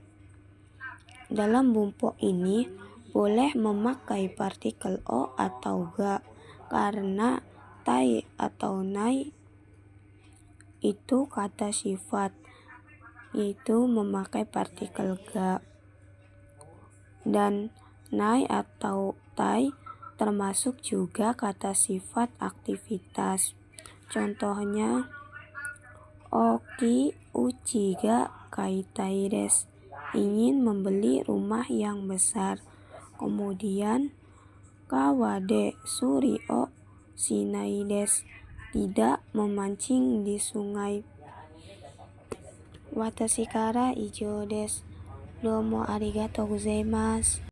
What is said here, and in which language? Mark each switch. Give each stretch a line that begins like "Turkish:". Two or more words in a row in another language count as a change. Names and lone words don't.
Indonesian: Dalam bumpo ini boleh memakai partikel o atau ga karena tai atau nai itu kata sifat, yaitu memakai partikel ga. Dan nai atau tai termasuk juga kata sifat aktivitas.
Japanese: Contohnya 大きい家が買いたいです.
Indonesian: Ingin membeli rumah yang besar.
Japanese: 川で釣りをしないです.
Indonesian: Tidak memancing di sungai.
Japanese: 私から以上です. どうもありがとうございます.